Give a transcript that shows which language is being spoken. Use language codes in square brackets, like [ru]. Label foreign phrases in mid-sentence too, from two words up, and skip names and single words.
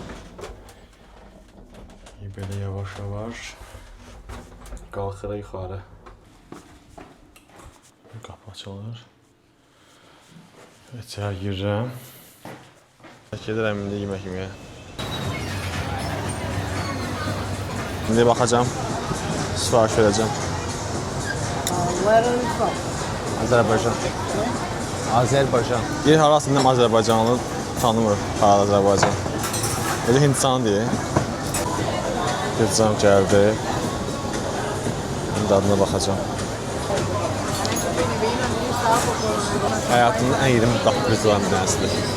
[az] Belə yavaş-yavaş qalxırıq yuxarı. Qapı açılır. İçəri girirəm. Gedirəm indi yemək yeməyə. İndi baxacağam. Sifariş verəcəm. [en] Where are you from? [az] Azərbaycan. Azərbaycan. Bir harasından Azərbaycanlı tanımır. Azərbaycan. Elə Hindistan deyil. Pizzam gəldi. Dadına baxacağım. Həyatımın ən yerim qapı pizzalarının bir tanəsidir.